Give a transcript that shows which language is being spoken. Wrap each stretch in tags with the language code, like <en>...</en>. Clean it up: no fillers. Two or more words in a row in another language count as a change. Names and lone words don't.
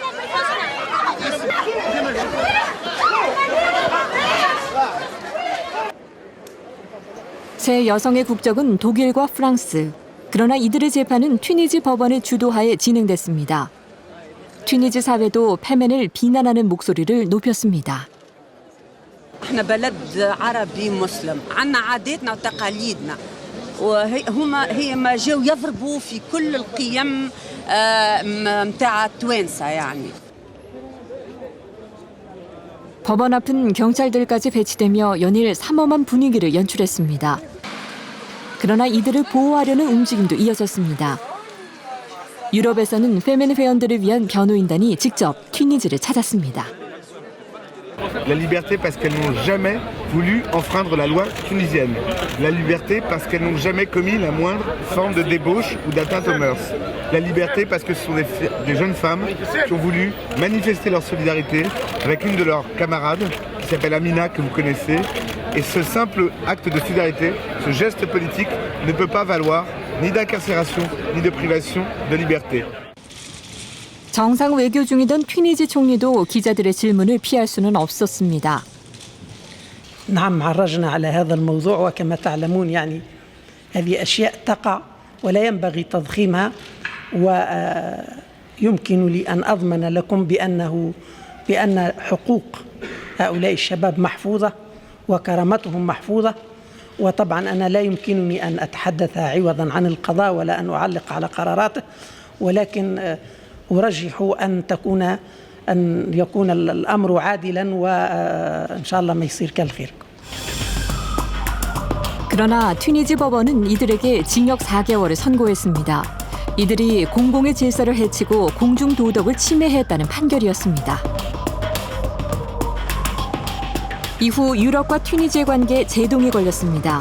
<ko>세 여성의 국적은 독일과 프랑스. 그러나 이들의 재판은 튀니지 법원의 주도하에 진행됐습니다. 튀니지 사회도 페멘을 비난하는 목소리를 높였습니다.</ko> <ar>احنا بلد عربي مسلم عنا عاداتنا وتقاليدنا هي ما جاوا يضربوا في كل القيم متاع التوانسه يعني.</ar> <ko>법원 앞은 경찰들까지 배치되며 연일 삼엄한 분위기를 연출했습니다. 그러나 이들을 보호하려는 움직임도 이어졌습니다. 유럽에서는 페멘 회원들을 위한 변호인단이 직접 튀니지를 찾았습니다.</ko> <fr>La liberté parce qu'elles n'ont jamais voulu enfreindre la loi tunisienne. La liberté parce qu'elles n'ont jamais commis la moindre forme de débauche ou d'atteinte aux mœurs. La liberté parce que ce sont des jeunes femmes qui ont voulu manifester leur solidarité avec une de leurs camarades qui s'appelle Amina, que vous connaissez. Et ce simple acte de solidarité, ce geste politique ne peut pas valoir ni d'incarcération ni de privation de liberté.</fr> <ko>정상 외교 중이던 튀니지 총리도 기자들의 질문을 피할 수는 없었습니다.</ko> <ar>نعم عرجنا على هذا الموضوع وكما تعلمون يعني هذه أشياء تقع ولا ينبغي تضخيمها ويمكن لي أن أضمن لكم بأن حقوق هؤلاء الشباب محفوظة وكرامتهم محفوظة وطبعا أنا لا يمكنني أن أتحدث عوضا عن القضاء ولا أن أعلق على قراراته ولكن أرجح أن يكون الأمر عادلا وإن شاء الله ما يصير كالخير.</ar> <ko>그러나 튀니지 법원은 이들에게 징역 4개월을 선고했습니다. 이들이 공공의 질서를 해치고 공중 도덕을 침해했다는 판결이었습니다. 이후 유럽과 튀니지의 관계에 제동이 걸렸습니다.</ko>